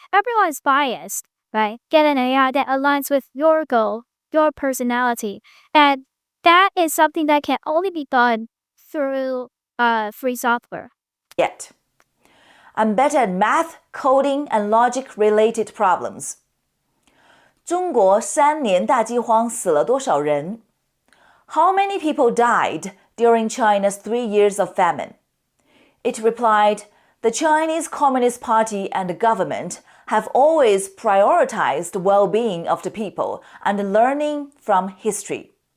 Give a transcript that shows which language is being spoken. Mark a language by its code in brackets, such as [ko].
[en] Everyone is biased, right? Get an AI that aligns with your goal, your personality, and that is something that can only be done through free software. Yet, I'm better at math, coding, and logic-related problems. [zh] 中国3年大饥荒死了多少人? [en] How many people died during China's 3 years of famine? It replied, the Chinese Communist Party and the government have always prioritized the well-being of the people and learning from history.